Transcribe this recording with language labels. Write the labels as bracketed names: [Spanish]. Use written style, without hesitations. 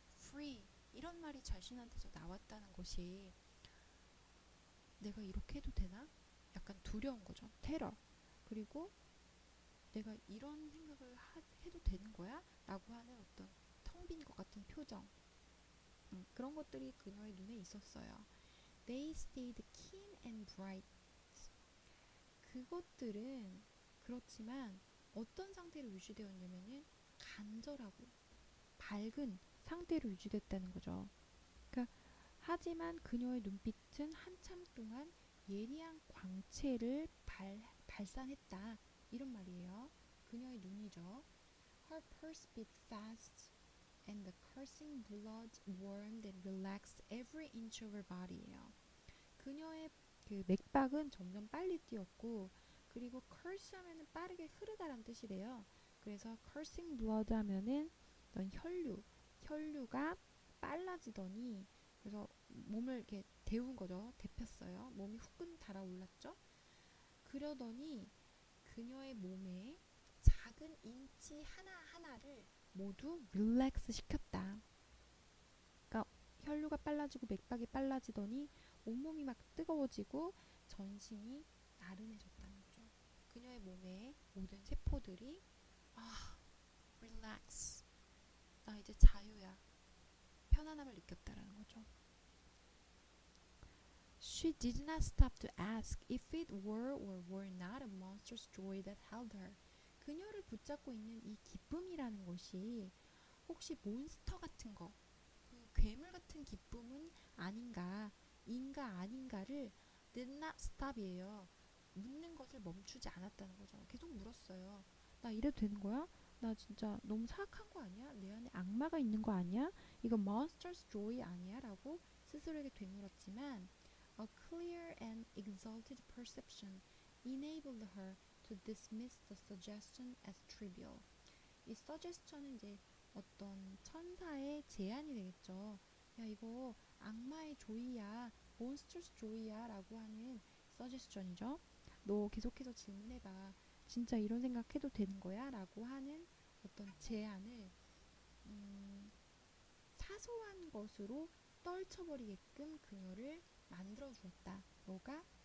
[Korean] free 이런 말이 자신한테서 나왔다는 것이 내가 이렇게 해도 되나? 약간 두려운 거죠. 테러. 그리고 내가 이런 생각을 해도 되는 거야? 라고 하는 어떤 텅 빈 것 같은 표정. 그런 것들이 그녀의 눈에 있었어요. [English] They stayed keen and bright. [Korean] 그것들은 그렇지만 어떤 상태로 유지되었냐면은 간절하고 밝은 상태로 유지됐다는 거죠. 그러니까 하지만 그녀의 눈빛은 한참 동안 예리한 광채를 발산했다. 이런 말이에요. 그녀의 눈이죠. [English] Her pulse beat fast and the coursing blood warmed and relaxed every inch of her body예요. [Korean] 그녀의 그 맥박은 점점 빨리 뛰었고 그리고 curse 하면은 빠르게 흐르다란 뜻이래요. 그래서 coursing blood 하면은 어떤 혈류가 빨라지더니 그래서 몸을 이렇게 데운 거죠. 데폈어요. 몸이 후끈 달아올랐죠. 그러더니 그녀의 몸에 작은 인치 하나하나를 모두 릴렉스 시켰다. 그러니까 혈류가 빨라지고 맥박이 빨라지더니 온몸이 막 뜨거워지고 전신이 나른해졌다는 거죠. 그녀의 몸의 모든 세포들이 릴렉스. 나 이제 자유야. 편안함을 느꼈다라는 거죠. [English] She did not stop to ask if it were or were not a monstrous joy that held her. [Korean] 그녀를 붙잡고 있는 이 기쁨이라는 것이 혹시 몬스터 같은 거, 그 괴물 같은 기쁨은 아닌가, 인가 아닌가를 [English] did not stop [Korean] 이에요. 묻는 것을 멈추지 않았다는 거죠. 계속 물었어요. 나 이래도 되는 거야? 나 진짜 너무 사악한 거 아니야? 내 안에 악마가 있는 거 아니야? 이거 [English] monster's joy [Korean] 아니야? 라고 스스로에게 되물었지만 [English] a clear and exalted perception enabled her to dismiss the suggestion as trivial. [Korean] 이 suggestion은 이제 어떤 천사의 제안이 되겠죠. 야 이거 악마의 조이야, 몬스터스 조이야 라고 하는 suggestion이죠. 너 계속해서 질문해봐. 진짜 이런 생각해도 되는 거야? 라고 하는 어떤 제안을 사소한 것으로 떨쳐버리게끔 그녀를 만들어 주었다. 뭐가?